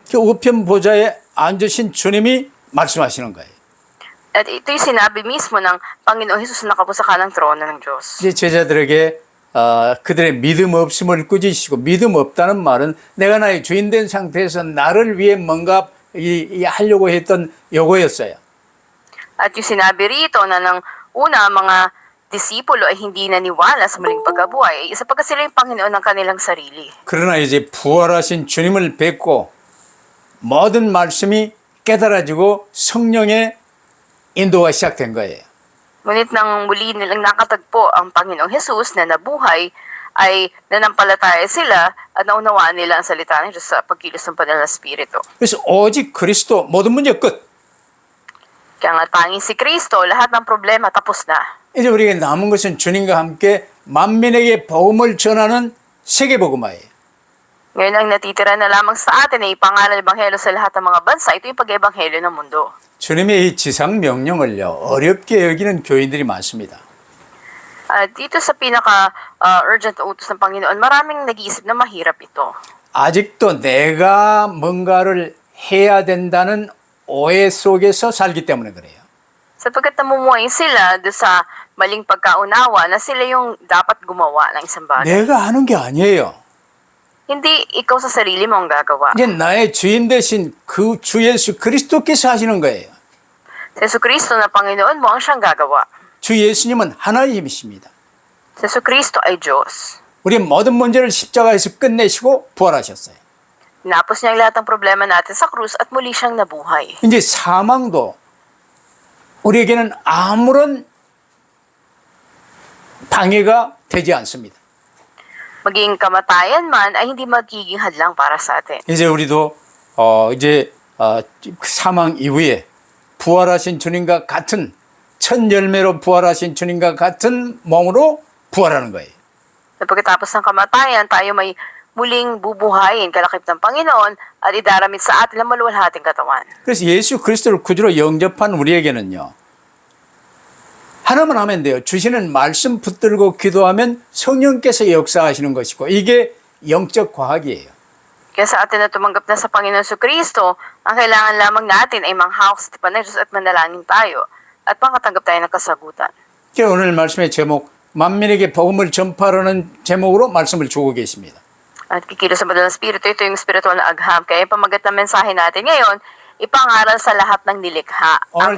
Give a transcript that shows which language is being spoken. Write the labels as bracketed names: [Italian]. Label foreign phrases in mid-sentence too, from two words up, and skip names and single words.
[Korean] 그 우편 보좌에 앉으신 주님이 말씀하시는 거예요. [Filipino] At ito yung sinabi mismo ng Panginoong Hesus na nakapo sa kanang trono ng Diyos. [Korean] 이제 제자들에게 그들의 믿음 없음을 꾸짖으시고 믿음 없다는 말은 내가 나의 주인 된 상태에서 나를 위해 뭔가 하려고 했던 요거였어요. [Filipino] At yung sinabi rito na ng una, mga disipulo ay hindi naniwala sa muling pagkabuhay, ay sapagkat sila yung Panginoon ng kanilang sarili. [Korean] 그러나 이제 부활하신 주님을 뵙고 모든 말씀이 깨달아지고 성령의 인도가 시작된 거예요. [Filipino] Ngunit nang muli nilang nakatagpo ang Panginoong Hesus na nabuhay, ay nanampalataya sila at naunawaan nila ang salita ng Diyos sa pagkilos ng Banal na Espiritu. [Korean] 그래서 오직 그리스도 모든 문제 끝. [Filipino] Kaya nga tanging si Kristo, lahat ng problema tapos na. [Korean] 이제 우리에게 남은 것은 주님과 함께 만민에게 복음을 전하는 세계복음화예요. [Filipino] Ngayon ang natitira na lamang sa atin ay ipangaral ng Ebanghelyo sa lahat ng mga bansa. Ito yung pag-ebanghelyo ng mundo. [Korean] 주님의 이 지상 명령을요 어렵게 여기는 교인들이 많습니다. [Filipino] Dito sa pinaka-urgent utos ng Panginoon, maraming nag-iisip na mahirap ito. [Korean] 아직도 내가 뭔가를 해야 된다는 오해 속에서 살기 때문에 그래요. [Filipino] Sapagkat namumuhay sila doon sa maling pagkaunawa na sila yung dapat gumawa ng isang bagay. [Korean] 내가 하는 게 아니에요. [Filipino] Hindi ikaw sa sarili mo ang gagawa. [Korean] 이제 나의 주인 대신 그 주 예수 그리스도께서 하시는 거예요. [Filipino] Si Jesucristo na Panginoon mo ang siyang gagawa. [Korean] 주 예수님은 하나님이십니다. [Filipino] Si Jesucristo ay Diyos. [Korean] 우리의 모든 문제를 십자가에서 끝내시고 부활하셨어요. [Filipino] Tinapos niya ang lahat ng problema natin sa krus at muli siyang nabuhay. [Korean] 이제 사망도 우리에게는 아무런 방해가 되지 않습니다. [Filipino] Maging kamatayan man ay hindi magiging hadlang para sa atin. [Korean] 이제 우리도 사망 이후에 부활하신 주님과 같은 첫 열매로 부활하신 주님과 같은 몸으로 부활하는 거예요. [Filipino] Sa pagkatapos ng kamatayan, tayo may muling bubuhayin kalakip ng Panginoon at idaramit sa atin ang maluwalhating katawan. [Korean] 그래서 예수 그리스도를 구주로 영접한 우리에게는요. 하나만 하면 돼요. 주시는 말씀 붙들고 기도하면 성령께서 역사하시는 것이고 이게 영적 과학이에요. [Filipino] Kaya sa atin na tumanggap na sa Panginoon Jesucristo, ang kailangan lamang natin ay manghawak sa tipan ng Diyos at manalangin tayo at makatanggap tayo ng kasagutan. [Korean] 오늘 말씀의 제목 만민에게 복음을 전파하는 제목으로 말씀을 주고 계십니다. [Filipino] At kikilos sa Banal na Espiritu, ito yung spiritual na agham. Kaya yung pamagat na mensahe natin ngayon, ipangaral sa lahat ng nilikha ang